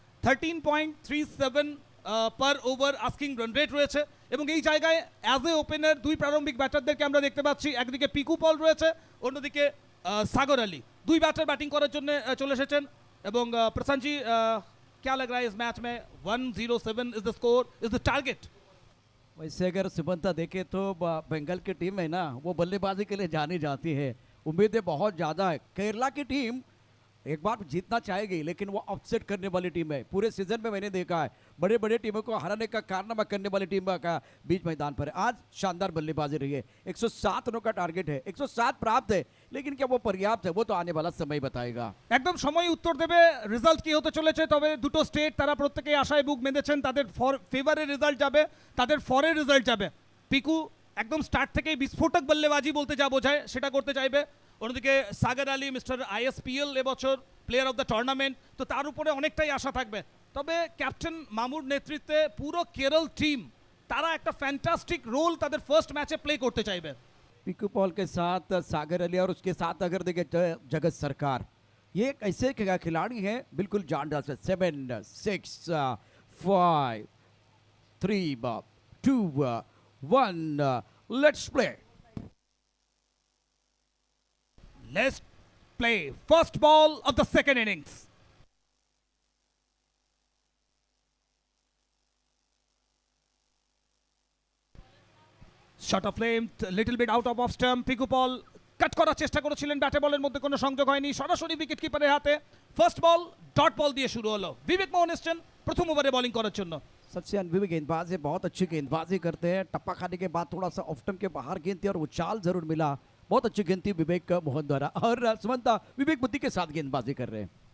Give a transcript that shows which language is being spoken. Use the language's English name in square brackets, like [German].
[Bangla] 13.37 পার over asking run rate রয়েছে এবং এই জায়গায় অ্যাজ এ ওপেনার দুই প্রারম্ভিক ব্যাটারদেরকে আমরা দেখতে পাচ্ছি। একদিকে পিকু পল রয়েছে, অন্যদিকে সাগর আলী। দুই ব্যাটার ব্যাটিং করার জন্য চলে এসেছেন এবং প্রশান্ত জি [Hindi] क्या लग रहा है इस मैच में? [English] 107 is the score, is the target. [Hindi] वैसे अगर सुमंता देखे तो बंगाल की टीम है ना, वो बल्लेबाजी के लिए जानी जाती है, उम्मीदें बहुत ज़्यादा है। केरला की टीम एक बार जीतना चाहेगी लेकिन वो अपसेट करने वाली टीम है। पूरे सीजन में मैंने देखा है बड़े बड़े टीमों को हराने का कारनामा करने वाली टीम का बीच मैदान पर है। आज शानदार बल्लेबाजी रही है, 107 रनों का टारगेट है, 107 प्राप्त है, लेकिन क्या वो पर्याप्त है वो तो आने वाला समय बताएगा। [Bangla] একদম সময় উত্তর দেবে রেজাল্ট কি হতে চলেছে। তবে দুটো স্টেট তারা প্রত্যেকেই আশায় বুক বেঁধেছেন, তাদের ফেভারে রেজাল্ট যাবে, তাদের ফরে রেজাল্ট যাবে। পিকু একদম স্টার্ট থেকেই বিস্ফোরক বল্লেবাজি বলতে যা বোঝায় সেটা করতে চাইবে। অন্যদিকে সাগর আলী মিস্টার ISPL এবছর প্লেয়ার অফ দ্য টুর্নামেন্ট, তো তার উপরে অনেকটাই আশা থাকবে। তবে ক্যাপ্টেন মামুর নেতৃত্বে পুরো কেরল टीम তারা একটা ফ্যান্টাস্টিক রোল তাদের ফার্স্ট ম্যাচে প্লে করতে চাইবে। [Hindi] पिकू पॉल के साथ सागर अली और उसके साथ अगर देखें जगत सरकार, ये एक ऐसे खिलाड़ी हैं बिल्कुल जानदार से। [English] 7 6 5 3 2 1 let's play. Let's play first ball of the second innings. Shot of length, little bit out of off stump. [Bangla] Piku Paul কাট করার চেষ্টা করেছিলেন, ব্যাটে বলের মধ্যে কোনো সংযোগ হয়নি, সরাসরি উইকেট কিপারের হাতে। ফার্স্ট বল ডট বল দিয়ে শুরু হলো। বিবেক মোহন এসছেন প্রথম ওভারে বোলিং করার জন্য। [Hindi] सबसे अनुभवी गेंदबाज है, बहुत अच्छी गेंदबाजी करते हैं। टप्पा खाने के बाद थोड़ा सा ऑफ स्टंप के बाहर गेंद थी और उछाल जरूर मिला, बहुत अच्छी गेंद थी विवेक मोहन द्वारा। और सुमंता विवेक बुद्धि के साथ गेंदबाजी कर रहे हैं।